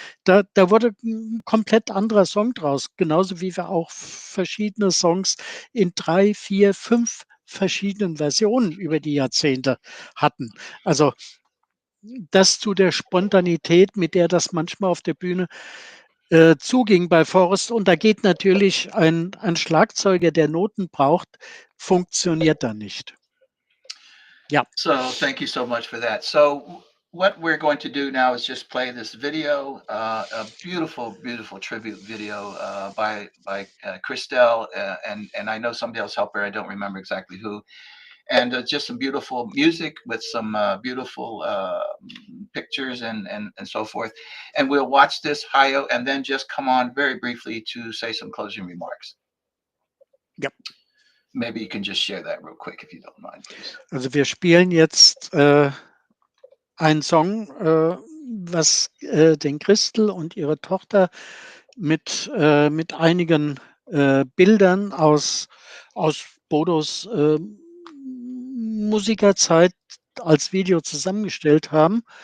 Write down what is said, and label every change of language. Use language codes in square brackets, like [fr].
[de] Da wurde 'n komplett anderer Song draus, genauso wie wir auch verschiedene Songs in 3, 4, 5 verschiedenen Versionen über die Jahrzehnte hatten. Also, das zu der Spontanität, mit der das manchmal auf der Bühne, zuging bei Forrest. Und da geht natürlich ein Schlagzeuger, der Noten braucht, funktioniert da nicht. Ja, [en] So thank you so much for that. So what we're going to do now is just play this video, a beautiful, beautiful tribute video by Christelle, and I know somebody else helped her. I don't remember exactly who. And just some beautiful music with some beautiful pictures and so forth. And we'll watch this, Hayo, and then just come on very briefly to say some closing remarks. [de] ja. [en] Maybe you can just share that real quick if you don't mind, please. [de] Also, wir spielen jetzt, einen Song, was, den Christel und ihre Tochter mit einigen, Bildern aus Bodos, Musikerzeit als Video zusammengestellt haben.